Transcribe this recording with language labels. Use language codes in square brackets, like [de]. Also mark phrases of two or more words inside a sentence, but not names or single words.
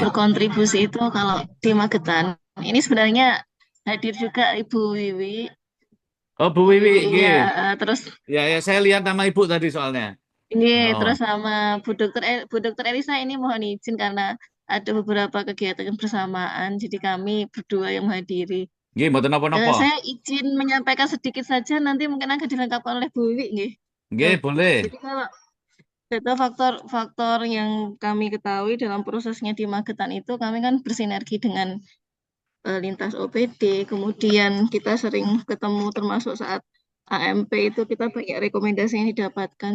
[id] berkontribusi itu kalau di Magetan, ini sebenarnya hadir juga Ibu Wiwi. Oh, Bu Bu Wiwi, Wiwi oke. ya, terus Ya, saya lihat nama Ibu tadi soalnya. ini Oh. terus sama Bu Dokter Elisa ini mohon izin karena ada beberapa kegiatan bersamaan, jadi kami berdua yang menghadiri. [jv] Nggih, mboten napa-napa. [id] Saya izin menyampaikan sedikit saja, nanti mungkin akan dilengkapi oleh Bu Wiwi, nggih. Nggih, boleh. Jadi kalau data faktor-faktor yang kami ketahui dalam prosesnya di Magetan itu kami kan bersinergi dengan lintas OPD, kemudian kita sering ketemu termasuk saat AMP itu kita banyak rekomendasi yang didapatkan.